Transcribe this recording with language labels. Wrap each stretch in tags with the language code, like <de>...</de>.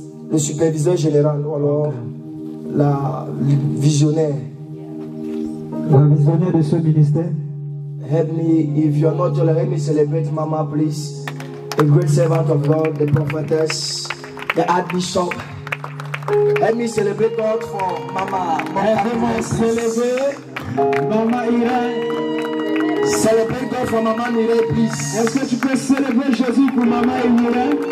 <fr>le superviseur général, ou alors la visionnaire. la visionnaire de ce ministère.</fr> <en>Help me, if you are not here, let me celebrate Mama, please. The great servant of God, the prophetess, the Archbishop. Let me celebrate God for Mama.</en> <fr>Aidez-moi à célébrer Maman Irène.</fr> <en>Celebrate God for Mama Mireille, please.</en> <fr>Est-ce que tu peux célébrer Jésus pour Maman Irène?</fr>